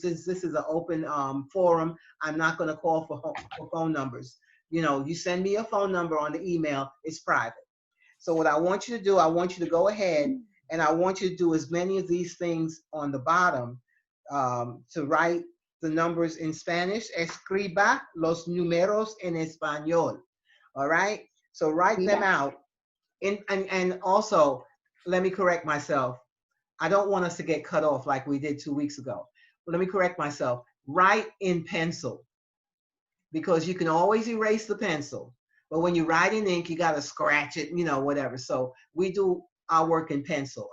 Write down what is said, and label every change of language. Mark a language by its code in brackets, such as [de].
[en] This is an open forum. I'm not gonna call for phone numbers. You know, you send me a phone number on the email, it's private. So what I want you to do, I want you to go ahead And I want you to do as many of these things on the bottom to write the numbers in Spanish. [es] Escriba los números en español. [en] All right? So write them out. And also, let me correct myself. I don't want us to get cut off like we did 2 weeks ago. But let me correct myself. Write in pencil, because you can always erase the pencil. But when you write in ink, you got to scratch it, whatever. So we do our work in pencil.